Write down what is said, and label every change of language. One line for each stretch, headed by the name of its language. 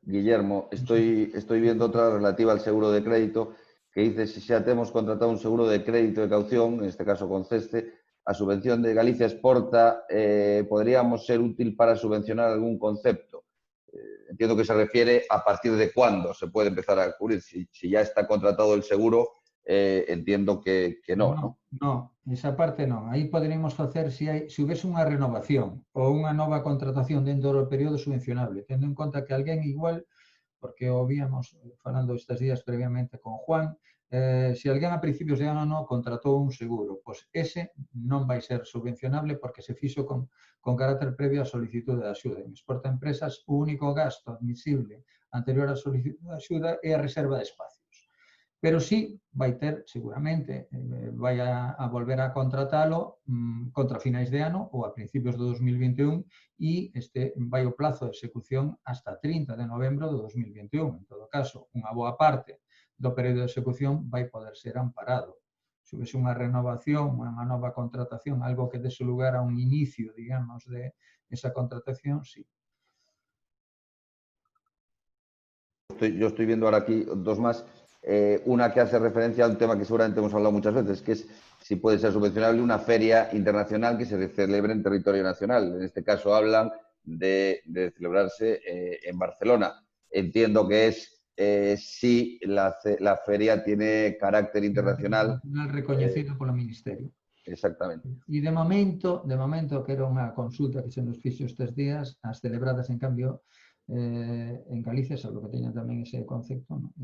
Spanish: Guillermo, estoy viendo otra relativa al seguro de crédito, que dice, si
Galician: xa temos contratado
Spanish: un seguro de crédito de caución, en este caso con CESTE, a subvención de Galicia Exporta, podríamos ser útil para subvencionar algún concepto. Entiendo que se refiere a partir de cuándo se puede empezar a cubrir. Si ya está contratado el seguro, entiendo que no, ¿no?
Galician: No, esa parte non. Aí poderíamos facer se houvese unha renovación ou unha nova contratación dentro do período subvencionable, tendo en conta que alguén igual, porque o víamos falando estes días previamente con Juan, se alguén a principios de ano contratou un seguro, pois ese non vai ser subvencionable porque se fixo con carácter previo a solicitude de axuda. En Exporta Empresas, o único gasto admisible anterior á solicitude de axuda é a reserva de espacios. Pero sí vai ter, seguramente, vai a volver a contratalo contra finais de ano ou a principios do 2021 e este vai o plazo de execución hasta 30 de novembro do 2021. En todo caso, unha boa parte do período de execución vai poder ser amparado. Se houvese unha renovación, unha nova contratación, algo que dese lugar a un inicio, digamos, de esa contratación, sí.
Spanish: Yo estoy viendo ahora aquí dos más. Una que hace referencia a un tema que seguramente hemos hablado muchas veces, que es si puede ser subvencionable una feria internacional que se celebre en territorio nacional. En este caso hablan de celebrarse en Barcelona. Entiendo que es si la feria tiene carácter internacional.
Galician: Reconocido polo Ministerio. Exactamente. E de momento, que era unha consulta que se nos fixo estes días, as celebradas, en cambio, en Galicia, salvo que teñan tamén ese concepto, ¿no?